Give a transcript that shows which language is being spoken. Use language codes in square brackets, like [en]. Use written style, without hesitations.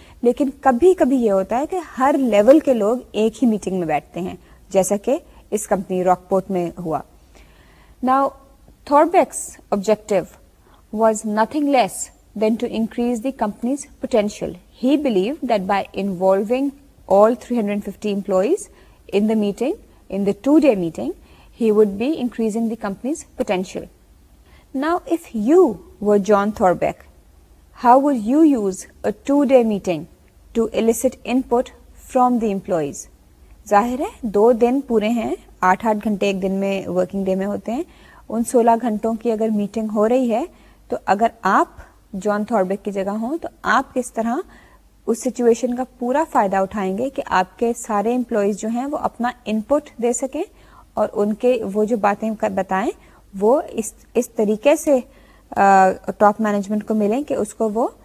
[ur] لیکن کبھی کبھی یہ ہوتا ہے کہ ہر لیول کے لوگ ایک ہی میٹنگ میں بیٹھتے ہیں, جیسا کہ اس کمپنی راکپورٹ میں ہوا. [en] Now, Thorbek's objective was nothing less than to increase the company's potential. He believed that by involving all 350 employees in the meeting, in the 2-day meeting, he would be increasing the company's potential. Now, if you were John Thorbek, how would you use a 2-day meeting to elicit input from the employees? [ur] ظاہر ہے 2 دن پورے ہیں, 8 گھنٹے ایک دن میں working day میں ہوتے ہیں. ان 16 گھنٹوں کی اگر میٹنگ ہو رہی ہے تو اگر آپ جان تھوربیک کی جگہ ہوں تو آپ کس طرح اس سچویشن کا پورا فائدہ اٹھائیں گے کہ آپ کے سارے امپلائیز جو ہیں وہ اپنا انپٹ دے سکیں اور ان کے وہ جو باتیں بتائیں وہ اس طریقے سے ٹاپ مینجمنٹ کو ملیں کہ اس کو وہ